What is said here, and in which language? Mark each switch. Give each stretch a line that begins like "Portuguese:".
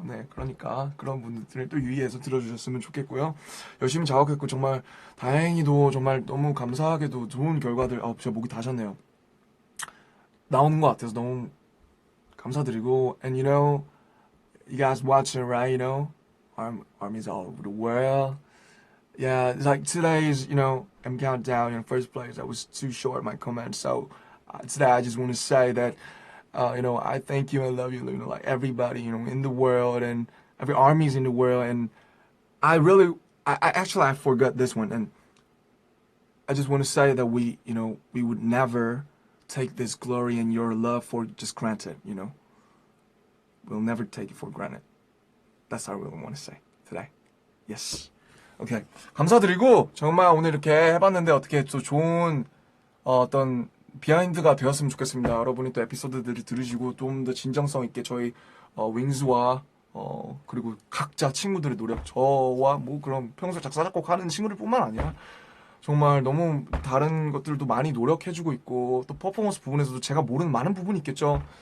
Korean: 네, 그러니까 그런 분들을 또 유의해서 들어주셨으면 좋겠고요. 열심히 작업했고 정말 다행히도 정말 너무 감사하게도 좋은 결과들, 제가 목이 다셨네요. 나오는 것 같아서 너무 감사드리고,
English: and you guys watching, right? Armies all over the world. Yeah, it's like today's, I'm countdown in first place. I was too short my comment, so today I just want to say that, I thank you and love you, like everybody, in the world and every armies in the world. And I really, I actually I forgot this one, and I just want to say that we would never take this glory and your love for just granted. We'll never take it for granted. That's all I really want to say today. Yes. 오케이.
Korean: 감사드리고, 정말 오늘 이렇게 해봤는데, 어떻게 또 좋은, 어떤, 비하인드가 되었으면 좋겠습니다. 여러분이 또 에피소드들을 들으시고, 좀 더 진정성 있게 저희, 윙즈와, 그리고 각자 친구들의 노력, 저와 뭐 그런 평소 작사, 작곡하는 친구들 뿐만 아니라, 정말 너무 다른 것들도 많이 노력해주고 있고, 또 퍼포먼스 부분에서도 제가 모르는 많은 부분이 있겠죠.